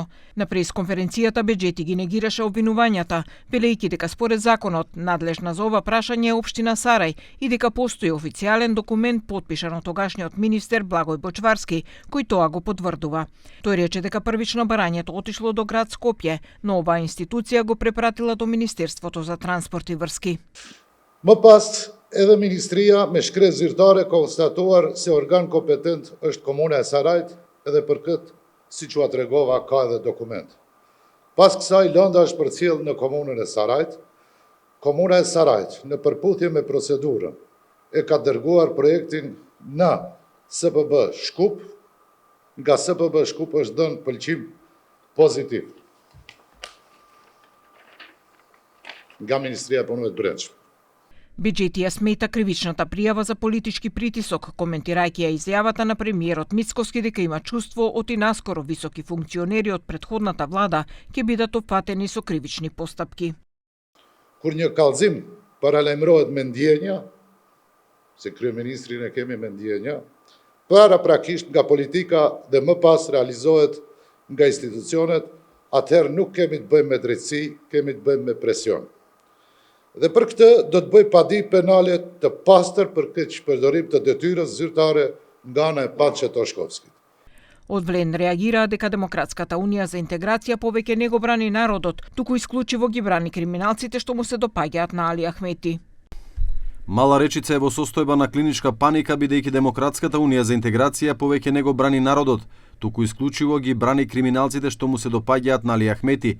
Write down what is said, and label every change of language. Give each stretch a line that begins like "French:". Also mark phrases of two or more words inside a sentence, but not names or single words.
Macedonian: На пресконференцијата Беџети ги негираше обвинувањата, велејќи дека според законот надлежна за ова прашање е општина Сарај и дека постои официјален документ потпишан од тогашниот министер Благој Бочварски, кој тоа го потврдува. Тој рече дека првично барањето отишло до град Скопје, но оваа институција го препратила до Министерството за транспорт и врски.
Albanian: Më pas, edhe Ministria me shkret zyrtare konstatuar se organ kompetent është Komuna e Sarajt, edhe për këtë, siç ua tregova, ka edhe dokument. Pas kësaj, lënda është përcjell në Komunën e Sarajt. Komuna e Sarajt, në përputhje me procedurën, e ka dërguar projektin në SBB Shkup, nga SBB Shkup është dhënë pëlqim pozitiv nga Ministria e Punëve të Brendshme.
Macedonian: Беџети ја смета кривичната пријава за политички притисок, коментирајќи ја изјавата на премиерот Мицкоски дека има чувство оти наскоро високи функционери од претходната влада ќе бидат опфатени со кривични постапки.
Albanian: Kur një kallëzim paralajmërohet me ndjenja, se kryeministrin e kemi me ndjenja, paraprakisht nga politika dhe më pas realizohet nga institucionet, atëherë nuk kemi të bëjmë me drejtësi, kemi të bëjmë me presion. Dhe për këtë do të bëj padi penale të pastër për këtë shpërdorim të detyrës zyrtare nga ana e Pançe Toshkovskit.
Macedonian: Од Влен реагираа дека Демократската унија за интеграција повеќе не го брани народот, туку исклучиво ги брани криминалците што му се допаѓаат на Али Ахмети. Мала Речица е во состојба на клиничка паника бидејќи Демократската унија за интеграција повеќе не го брани народот, туку исклучиво ги брани криминалците што му се допаѓаат на Али Ахмети.